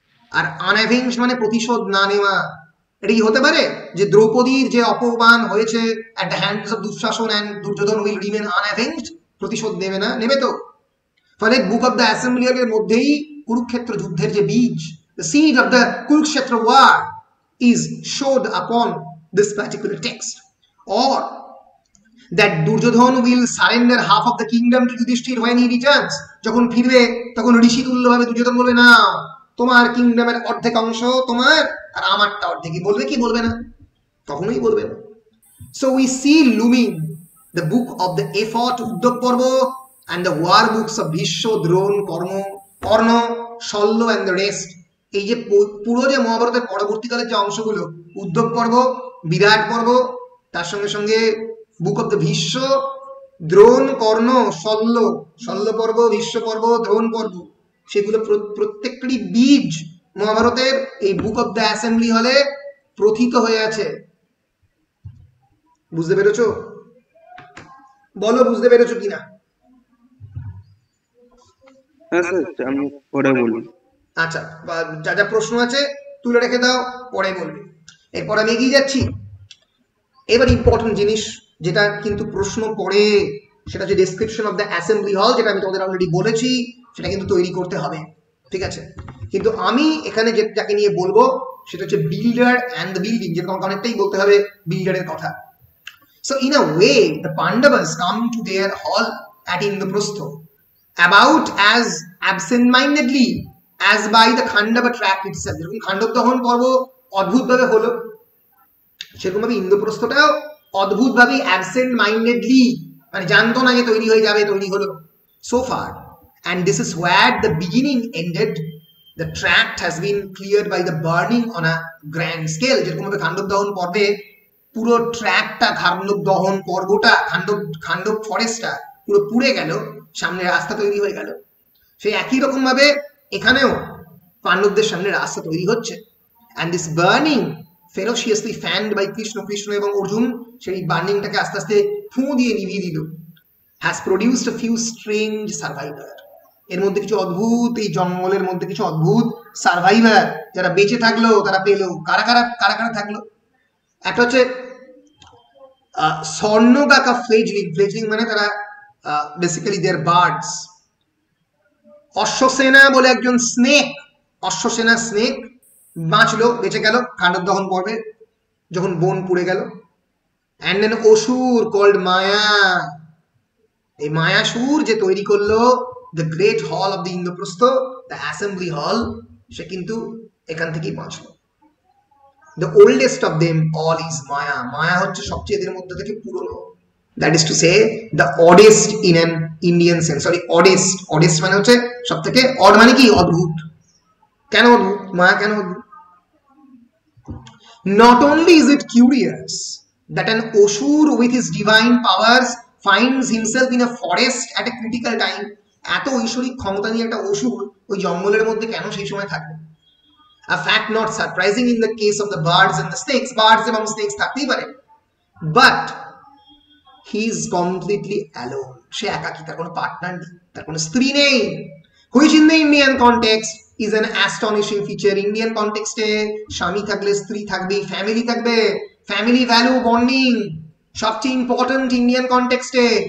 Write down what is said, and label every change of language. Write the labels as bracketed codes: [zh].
[bn] আর আনঅ্যাভেঞ্জ মানে প্রতিশোধ না নেওয়া। এটা কি হতে পারে যে দ্রৌপদীর যে অপমান হয়েছে [en] at the hands of Dushasana and Duryodhana will remain unavenged, [bn] প্রতিশোধ নেবে না? নেবে তো। ফলে বুক অফ দ্য অ্যাসেম্বলি এর মধ্যেই কুরুক্ষেত্র যুদ্ধের যে বীজ, [en] the seed of the Kurukshetra war is showed upon this particular text, or that Duryodhan will surrender half of the kingdom to Yudhishthir when he returns. [bn] যখন ফিরবে তখন ঋষি তুল্যভাবে দুর্যোধন বলবে, না তোমার কিংডমের অর্ধেক অংশ তোমার আর আমারটা অর্ধেক। বলবে কি? বলবে না, কখনোই বলবে না। [en] So we see looming the book of the effort, Udyoga Parva, and the war books of Bhishma, Drona, Karna, Shalya and the rest. [bn] এই যে পুরো যে মহাভারতের পরবর্তীকালের যে অংশগুলো, উদ্যোগ পর্ব, বিরাট পর্ব, তার সঙ্গে সঙ্গে book of the Bhishma, Drona, কর্ণ, শল্য পর্ব, ভীষ্ম পর্ব, দ্রোণ পর্ব, সেগুলো প্রত্যেকটি বীজ মহাভারতের এই বুক অফ দ্য অ্যাসেম্বলি হলে প্রথিত হয়ে আছে। বুঝতে পেরেছো? বলো বুঝতে পেরেছো কিনা? আমি পরে বলি। আচ্ছা, যা যা প্রশ্ন আছে তুলে রেখে দাও, পরে বলবে। এরপর আমি এগিয়ে যাচ্ছি। এবার ইম্পর্টেন্ট জিনিস যেটা কিন্তু প্রশ্ন পড়ে, সেটা হচ্ছে ডেসক্রিপশন অফ দ্য অ্যাসেম্বলি হল, যেটা আমি তোমাদের অলরেডি বলেছি, সেটা কিন্তু তৈরি করতে হবে, ঠিক আছে? কিন্তু আমি এখানে যাকে নিয়ে বলবো সেটা হচ্ছে বিল্ডার অ্যান্ড দ্য বিল্ডিং, যেরকম অনেকটাই বলতে হবে বিল্ডারের কথা। [en] So in a way the Pandavas come to their hall at Indraprastha about as absent-mindedly as by the Khandava tract itself. [bn] যেরকম খাণ্ডব দহন পর্ব অদ্ভুতভাবে হলো, সেরকম ভাবে ইন্দ্রপ্রস্থটাও অদ্ভুতভাবে absent-mindedly, মানে জানতো না যে তৈরি হয়ে যাবে, তৈরি হলো so far. [en] And this is where the beginning ended. The tract has been cleared by the burning on a grand scale. [bn] যেরকম ভাবে খাণ্ডব দহন পর্বে পুরো ট্র্যাকটা, খাণ্ডব দহন পর্বটা, খাণ্ডব ফরেস্টটা পুরো পুড়ে গেল, সামনে রাস্তা তৈরি হয়ে গেল। সেই একই রকম ভাবে এখানেও পাণ্ডবদের সামনে রাস্তা তৈরি হচ্ছে। [en] And this burning ferociously fanned by Krishna এবং অর্জুন, [bn] সেই বার্নিংটাকে আস্তে আস্তে ফুঁ দিয়ে নিভিয়ে দিল, [en] has produced a few strange survivor. [bn] এর মধ্যে কিছু অদ্ভুত, এই জঙ্গলের মধ্যে কিছু অদ্ভুত সার্ভাইভার, যারা বেঁচে থাকলো, তারা পেলো। কারা কারা থাকলো? একটা হচ্ছে স্বর্ণকাকা ফ্লেজলিং, মানে তারা বেসিক্যালি দেয়ার বার্ডস। অশ্বসেনা বলে একজন স্নেক, অশ্বসেনা স্নেক বাঁচলো, বেঁচে গেল খাণ্ডব দহন পর্বে যখন বন পুড়ে গেল। [en] and then asura called Maya, [bn] এই মায়াসুর যে তৈরি করলো the great hall of the Indraprastha, the assembly হল, সে কিন্তু এখান থেকেই বাঁচলো। [en] The oldest of them all is Maya. [bn] Maya হচ্ছে সবচেয়ে এদের মধ্যে থেকে পুরনো। [en] That is to say the oddest in an Indian sense. [bn] Sorry, oddest মানে হচ্ছে সব থেকে, odd মানে কি? অদ্ভুত। কেন অদ্ভুত? মায়া কেন অদ্ভুত? [en] Not only is it curious that an Asur with his divine powers finds himself in a forest at a critical time. [bn] এত ঐশ্বরিক ক্ষমতা নিয়ে একটা অসুর ওই জঙ্গলের মধ্যে কেন সেই সময় থাকবে? [en] A fact not surprising in the case of the birds and the snakes. [bn] Birds এবং snakes থাকতেই পারে, [en] but he is completely alone. [bn] সে একাকী, তার কোনো পার্টনার নেই, তার কোনো স্ত্রী নেই, [en] which in the Indian context is an astonishing feature. [bn] Indian কনটেক্সটে স্বামী থাকলে স্ত্রী থাকবে, ফ্যামিলি থাকবে, ফ্যামিলি ভ্যালু বন্ডিং সবচেয়ে ইম্পর্টেন্ট ইন্ডিয়ান কনটেক্সটে।